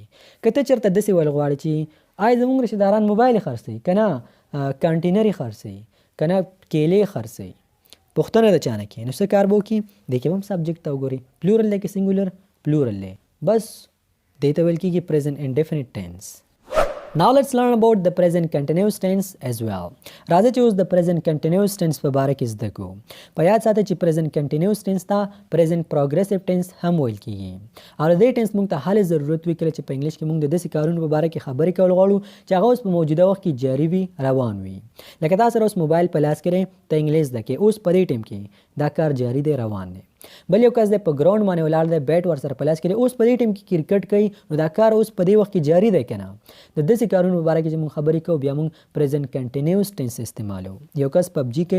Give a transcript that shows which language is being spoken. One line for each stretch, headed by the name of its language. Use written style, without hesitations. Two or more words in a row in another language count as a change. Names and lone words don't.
Pashto: که ته چېرته داسې ویل غواړې چې آیا زموږ رشته داران موبایل خرڅوي که نه، کانټینر یې خرڅوي که نه، کیلې خرڅوي، پوښتنه د چا نه کوي، نو څه کار به وکړي؟ دې کې به هم سبجیکټ ته وګورئ. پلورل دی که سینګولر؟ پلورل دی. بس دې ته ویل کېږي
English: present indefinite tense. Now let's learn about the present continuous tense as well.
Pashto: راځه چې اوس د
English: present continuous tense
Pashto: په باره کې زده کړو. په یاد ساته چې
English: present continuous tense
Pashto: ته
English: present progressive tense
Pashto: هم ویل کېږي. او د دې ټینس موږ ته هلې ضرورت وي کله چې په انګلیش کې موږ د داسې کارونو په باره کې خبرې کول غواړو چې هغه اوس په موجوده وخت کې جاري وي، روان وي. لکه تا سره اوس موبایل په لاس کې دی، ته انګلیش زده کوې، اوس په دې ټایم کې دا کار جاري دی، روان دی. بل یو کس دی په ګراوند باندې ولاړ دی بیټ ورسره په لاس کې دی اوس په دې ټیم کې کرکټ کوي نو دا کار اوس په دې وخت کې جاری دی که نه د داسې کارونو په باره کې چې موږ خبرې کوو بیا موږ
English: present continuous tense
Pashto: استعمالو یو کس پبجي کوي